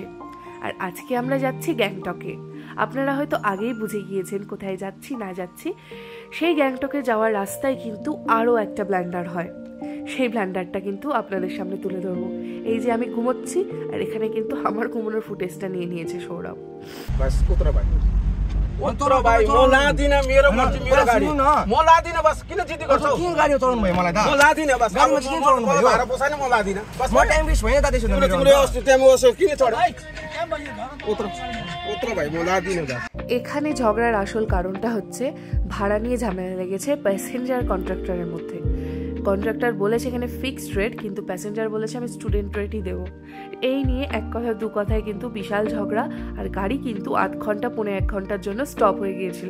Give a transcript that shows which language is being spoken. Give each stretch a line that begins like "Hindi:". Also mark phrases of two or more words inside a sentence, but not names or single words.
Bangla: আর আজকে আমরা যাচ্ছি গ্যাংটকে। আপনারা হয়তো আগেই বুঝে গিয়েছেন কোথায় যাচ্ছি না যাচ্ছি। সেই গ্যাংটকে যাওয়ার রাস্তায় কিন্তু আরও একটা ব্লান্ডার হয়। সেই ব্লান্ডারটা কিন্তু আপনাদের সামনে তুলে ধরবো। এই যে আমি ঘুমোচ্ছি, আর এখানে কিন্তু আমার ঘুমানোর ফুটেজটা নিয়ে নিয়েছে সৌরভ।
Nepali: उतरो भाइ म लादिन मेरो मर्जी मेरो गाडी म लादिन बस किन जिद्दी गर्छौ किन गाडी चलाउनु भयो मलाई त म लादिन बस गाडीमा किन चलाउनु भयो भाडा पोसाइन म लादिन बस म
English: time waste
Nepali: भएन दादै सुन तिम्रो अस्ति टाइम ओसो किन चढ उतरो भाइ म लादिन बस।
Bangla: এখানে ঝগড়ার আসল কারণটা হচ্ছে ভাড়া নিয়ে ঝামেলা লেগেছে
English: passenger contractor's
Bangla: মধ্যে। কন্ট্রাক্টর বলেছে এখানে
English: fixed rate,
Bangla: কিন্তু প্যাসেঞ্জার বলেছে আমি
English: student rate
Bangla: দেবো। এই নিয়ে এক কথা দু কথায় কিন্তু বিশাল ঝগড়া, আর গাড়ি কিন্তু 8 ঘন্টা 1.5 ঘন্টার জন্য স্টপ হয়ে গিয়েছিল।